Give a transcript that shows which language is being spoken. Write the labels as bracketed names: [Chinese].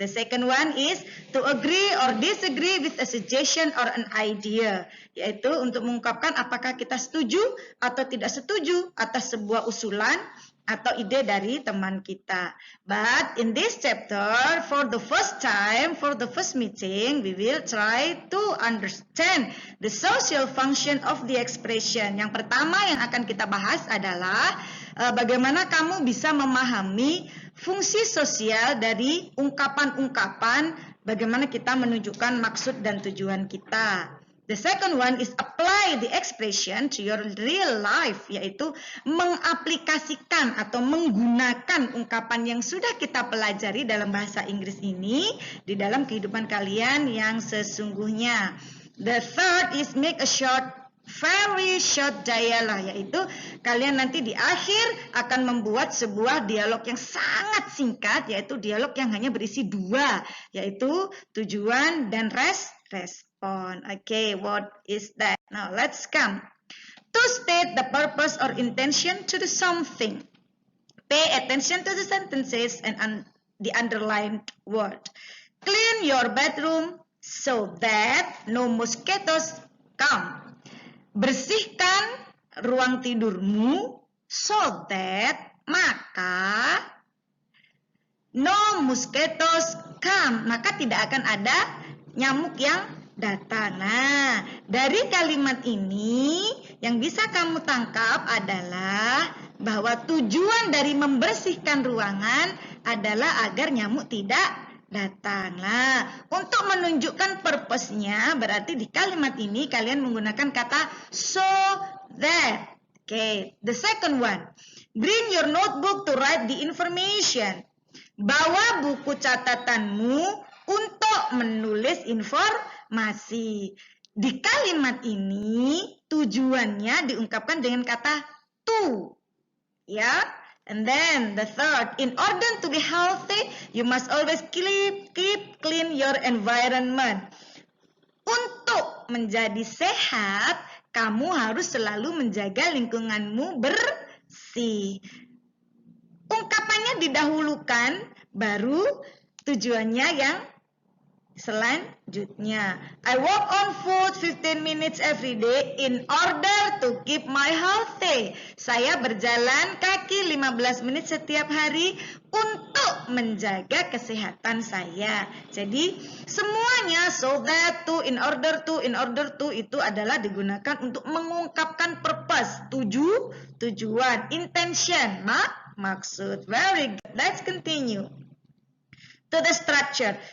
[English] The second one is to agree or disagree with a suggestion or an idea, [Indonesian] yaitu untuk mengungkapkan apakah kita setuju atau tidak setuju atas sebuah usulan atau ide dari teman kita. [English] But in this chapter, for the first time, for the first meeting, we will try to understand the social function of the expression. [Indonesian] Yang pertama yang akan kita bahas adalah bagaimana kamu bisa memahami fungsi sosial dari ungkapan-ungkapan, bagaimana kita menunjukkan maksud dan tujuan kita. [English] The second one is apply the expression to your real life, [Indonesian] yaitu mengaplikasikan atau menggunakan ungkapan yang sudah kita pelajari dalam bahasa Inggris ini di dalam kehidupan kalian yang sesungguhnya. [English] The third is make a very short dialogue, [Indonesian] yaitu kalian nanti di akhir akan membuat sebuah dialog yang sangat singkat, yaitu dialog yang hanya berisi dua, yaitu tujuan dan respon. [English] Okay, what is that? Now let's come to state the purpose or intention to do something. Pay attention to the sentences and the underlined word. Clean your bedroom so that no mosquitoes come. [Indonesian] Bersihkan ruang tidurmu [English] so that [Indonesian] maka [English] no mosquitoes come, [Indonesian] maka tidak akan ada nyamuk yang datang. Nah, dari kalimat ini yang bisa kamu tangkap adalah bahwa tujuan dari membersihkan ruangan adalah agar nyamuk tidak datang. Nah, untuk menunjukkan purpose-nya berarti di kalimat ini kalian menggunakan kata so that. [English] Okay, the second one. Bring your notebook to write the information. [Indonesian] Bawa buku catatanmu untuk menulis informasi. Di kalimat ini tujuannya diungkapkan dengan kata to. Ya. [English] And then the third, in order to be healthy, you must always keep clean your environment. [Indonesian] Untuk menjadi sehat, kamu harus selalu menjaga lingkunganmu bersih. Ungkapannya didahulukan, baru tujuannya yang selanjutnya. [English] I walk on foot 15 minutes every day in order to keep my healthy. [Indonesian] Saya berjalan kaki 15 menit setiap hari untuk menjaga kesehatan saya. Jadi semuanya [English] so that, to, in order to [Indonesian] itu adalah digunakan untuk mengungkapkan [English] purpose, tujuan, intention, maksud. Very good. Let's continue. To the structure.